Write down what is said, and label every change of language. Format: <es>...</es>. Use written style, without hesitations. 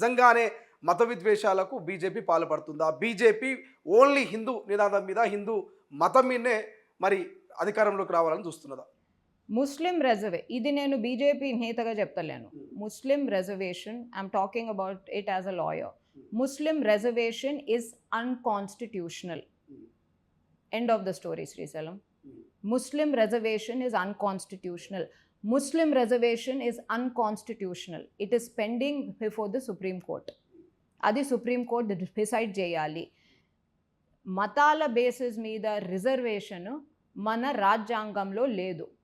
<te>నిజంగానే మత విద్వేషాలకు BJP పాల్పడుతుందా? BJP only Hindu నినాదం మీద, హిందూ మతం మీదనే మరి అధికారంలోకి రావాలని చూస్తున్నదా? ముస్లిం ఇది నేను బీజేపీ నేతగా చెప్తలేను.</te> <en>Muslim reservation, I'm talking about it as a lawyer. Muslim reservation is unconstitutional. End of the story, Sri Salam. Muslim reservation is unconstitutional. Muslim reservation is unconstitutional. It is pending before the Supreme Court.</en> <te>Adi Supreme Court decide cheyali. మతాల basis మీద reservation మన రాజ్యాంగంలో లేదు.</te>